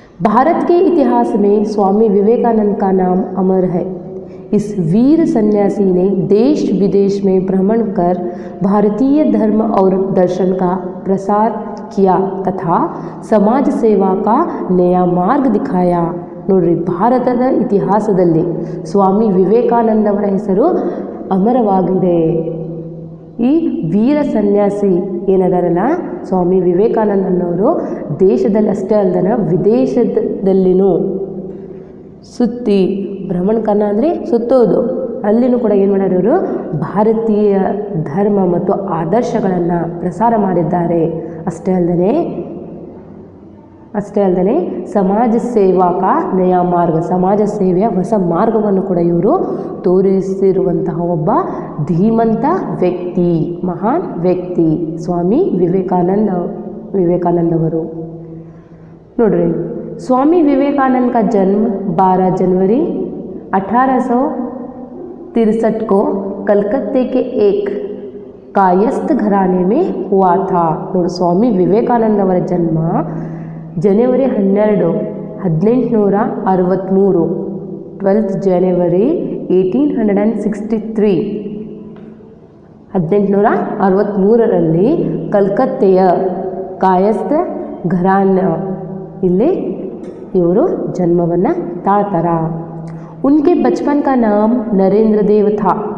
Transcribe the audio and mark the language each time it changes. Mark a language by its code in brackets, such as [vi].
[hi] भारत के इतिहास में स्वामी विवेकानंद का नाम अमर है. इस वीर सन्यासी ने देश विदेश में भ्रमण कर भारतीय धर्म और दर्शन का प्रसार किया तथा समाज सेवा का नया मार्ग दिखाया. [kn] ನೋಡ್ರಿ, ಭಾರತದ ಇತಿಹಾಸದಲ್ಲಿ ಸ್ವಾಮಿ ವಿವೇಕಾನಂದವರ ಹೆಸರು ಅಮರವಾಗಿದೆ. ಈ ವೀರ ಸನ್ಯಾಸಿ ಏನದಾರಲ್ಲ ಸ್ವಾಮಿ ವಿವೇಕಾನಂದನವರು ದೇಶದಲ್ಲಿ ಅಷ್ಟೇ ಅಲ್ದನ ವಿದೇಶದಲ್ಲಿನೂ ಸುತ್ತಿ, ಭ್ರಮಣ ಕರ್ಣ ಅಂದರೆ ಸುತ್ತೋದು, ಅಲ್ಲಿನೂ ಕೂಡ ಏನು ಮಾಡ್ಯಾರ ಇವರು ಭಾರತೀಯ ಧರ್ಮ ಮತ್ತು ಆದರ್ಶಗಳನ್ನು ಪ್ರಸಾರ ಮಾಡಿದ್ದಾರೆ. ಅಷ್ಟೇ ಅಲ್ಲದೆ [hi] ಸಮಾಜ ಸೇವಾ ಕಾ ನಯಾ ಮಾರ್ಗ, [kn] ಸಮಾಜ ಸೇವೆಯ ಹೊಸ ಮಾರ್ಗವನ್ನು ಕೂಡ ಇವರು ತೋರಿಸಿರುವಂತಹ ಒಬ್ಬ ಧೀಮಂತ ವ್ಯಕ್ತಿ, ಮಹಾನ್ ವ್ಯಕ್ತಿ ಸ್ವಾಮಿ ವಿವೇಕಾನಂದವರು. ನೋಡ್ರಿ, [hi] स्वामी विवेकानंद का जन्म 12 जनवरी 1863 को कलकत्ते के एक कायस्थ घराने में हुआ था. [kn] ನೋಡಿ, ಸ್ವಾಮಿ ವಿವೇಕಾನಂದ ಅವರ ಜನ್ಮ ಜನವರಿ 12, 1863, [en] 12th January 1863, [kn] 1863ರಲ್ಲಿ ಕಲ್ಕತ್ತೆಯ ಕಾಯಸ್ಥ ಘರಾನ ಇಲ್ಲಿ ಇವರು ಜನ್ಮವನ್ನು ತಾಳ್ತಾರ. [hi] उनके बचपन का नाम नरेंद्र देव था.